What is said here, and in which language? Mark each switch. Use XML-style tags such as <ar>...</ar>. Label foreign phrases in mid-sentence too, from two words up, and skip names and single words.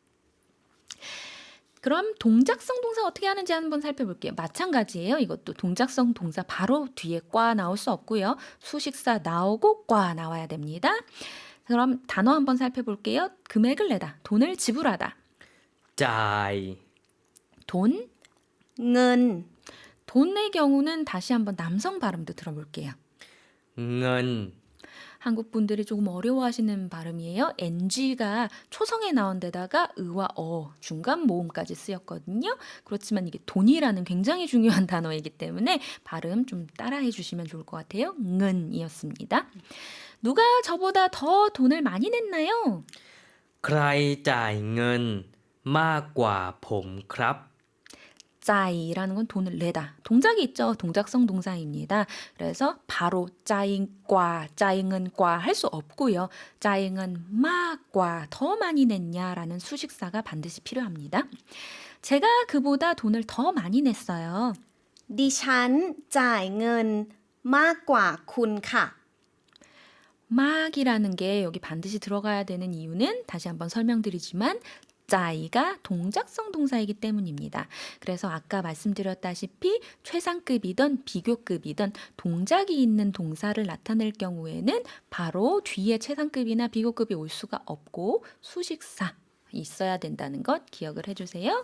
<ko>그럼 동작성 동사 어떻게 하는지 한번 살펴볼게요. 마찬가지예요. 이것도 동작성 동사 바로 뒤에 과 나올 수 없고요. 수식사 나오고 과 나와야 됩니다. 그럼 단어 한번 살펴볼게요. 금액을 내다, 돈을 지불하다.</ko> <th>จ่าย</th> <ko>돈,</ko> <th>เงิน</th> <ko>돈의 경우는 다시 한번 남성 발음도 들어볼게요.</ko> <th>เงิน</th> <ko>한국 분들이 조금 어려워하시는 발음이에요. NG가 초성에 나온 데다가 의와 어, 중간 모음까지 쓰였거든요. 그렇지만 이게 돈이라는 굉장히 중요한 단어이기 때문에 발음 좀 따라해 주시면 좋을 것 같아요. 은이었습니다. 누가 저보다 더 돈을 많이 냈나요?</ko> <th>ใครจ่ายเงินมากกว่าผมครับ</th> <ko>짜이라는 건 돈을 내다. 동작이 있죠. 동작성 동사입니다. 그래서 바로</ko> <th>จ่ายกว่า, จ่ายเงินกว่า</th> <ko>할 수 없고요.</ko> <th>จ่ายเงินมากกว่า</th> <ko>더 많이 냈냐라는 수식사가 반드시 필요합니다. 제가 그보다 돈을 더 많이 냈어요.</ko> <th>ดิฉันจ่ายเงินมากกว่าคุณค่ะ</th> <ko>막이라는 게 여기 반드시 들어가야 되는 이유는 다시 한번 설명드리지만 짜이가 동작성 동사이기 때문입니다. 그래서 아까 말씀드렸다시피 최상급이든 비교급이든 동작이 있는 동사를 나타낼 경우에는 바로 뒤에 최상급이나 비교급이 올 수가 없고 수식사 있어야 된다는 것 기억을 해주세요.</ko>